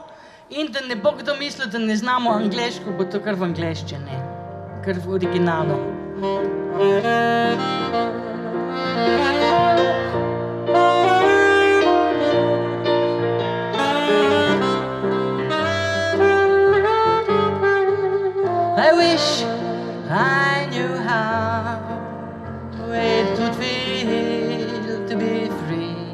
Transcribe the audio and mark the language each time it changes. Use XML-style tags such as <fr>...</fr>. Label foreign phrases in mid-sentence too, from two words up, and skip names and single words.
<sl>in da ne bo kdo mislil, da ne znamo angleško, bo to kar v angleščini, kar v originalu.</sl> <en>I wish I knew how it would feel to be free.</en>